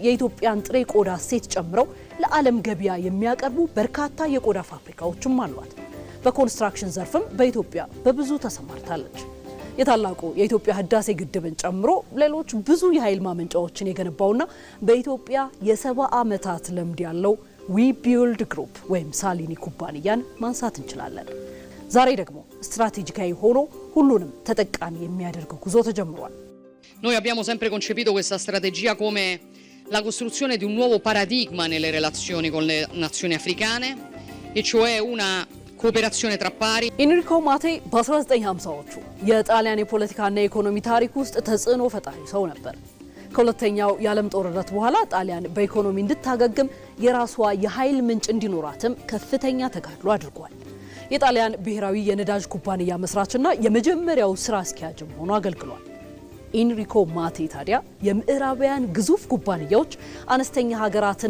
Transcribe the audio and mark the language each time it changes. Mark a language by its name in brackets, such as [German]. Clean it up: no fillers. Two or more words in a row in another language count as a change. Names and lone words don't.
[Amharic] የኢትዮጵያን ጥሬ ቆዳ እሴት ጨምረው ለዓለም ገበያ የሚያቀርቡ በርካታ የቆዳ ፋብሪካዎችም አሏት። በኮንስትራክሽን ዘርፍም በኢትዮጵያ በብዙ ተሰማርታለች። የታላቁ የኢትዮጵያ ህዳሴ ግድብን ጨምሮ ሌሎች ብዙ የኃይል ማመንጫዎችን የገነባውና በኢትዮጵያ የ70 ዓመታት ልምድ ያለው ዊቢልድ ግሩፕ ወይም ሳሊኒ ኩባንያን ማንሳት እንችላለን። ዛሬ ደግሞ ስትራቴጂካዊ ሆኖ ሁሉንም ተጠቃሚ የሚያደርግ ጉዞ ተጀምሯል። [Italian] Noi abbiamo sempre concepito questa strategia come la costruzione di un nuovo paradigma nelle relazioni con le nazioni africane, e cioè una ኮኦፔራሲዮን tra pari። [Amharic] ኢንሪኮ ማቴ በ1950ዎቹ የጣሊያን የፖለቲካና የኢኮኖሚ ታሪክ ውስጥ ተጽዕኖ ፈጣሪ ሰው ነበር። ከሁለተኛው የዓለም ጦርነት በኋላ ጣሊያን በኢኮኖሚ እንድታገግም የራሷ የኃይል ምንጭ እንዲኖራትም ከፍተኛ ተጋድሎ አድርጓል። የጣሊያን ብሔራዊ የነዳጅ ኩባንያ መስራችና የመጀመሪያው ስራ አስኪያጅም ሆኖ አገልግሏል። ኢንሪኮ ማቴ ታዲያ የምዕራባውያን ግዙፍ ኩባንያዎች አነስተኛ ሀገራትን